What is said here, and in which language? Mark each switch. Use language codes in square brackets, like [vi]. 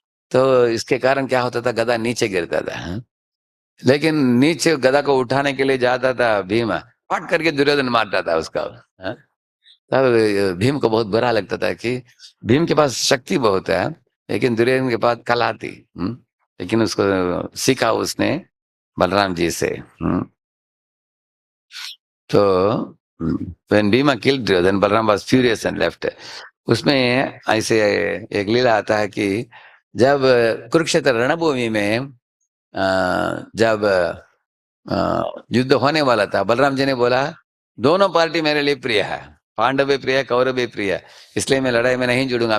[hi] तो इसके कारण क्या होता था, गदा नीचे गिरता था। लेकिन नीचे गदा को उठाने के लिए जाता था भीम, फट करके दुर्योधन मारता था उसका। तब भीम को बहुत बुरा लगता था कि भीम के पास शक्ति बहुत है, लेकिन दुर्योधन के पास कला थी। लेकिन उसको सीखा उसने बलराम जी से। [en] तो when Bhima killed Duryodhan, Balaram was furious and left. [hi] उसमें ऐसे एक लीला आता है कि जब कुरुक्षेत्र रणभूमि में जब युद्ध होने वाला था, बलराम जी ने बोला, दोनों पार्टी मेरे लिए प्रिय है, पांडव भी प्रिय है, कौरव भी प्रिय है, इसलिए मैं लड़ाई में नहीं जुड़ूंगा।